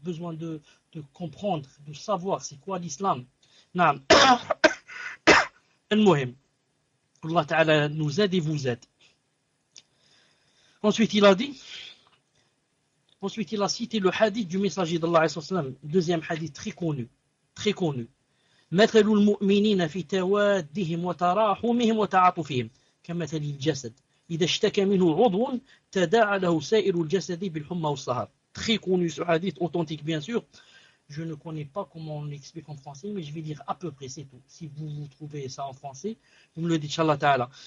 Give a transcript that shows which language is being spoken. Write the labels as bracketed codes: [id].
[fr] Besoin de comprendre, de savoir c'est quoi l'islam. Non. Al-Muhim. Allah Ta'ala nous aide et vous aide. Ensuite, il a dit, ensuite, il a cité le hadith du messager d'Allah, deuxième hadith très connu, très connu. [ar] مثل المؤمنين في توادهم وتراحمهم وتعاطفهم كمثل الجسد إذا اشتكى منه عضو تداعى له سائر الجسد بالحمى والسهر. [fr] Très connu ce hadith, authentique bien sûr. Je ne connais pas comment on l'explique en français, mais je vais dire à peu près, c'est tout. Si vous vous trouvez ça en français, vous me le dites, Inch'Allah Ta'ala.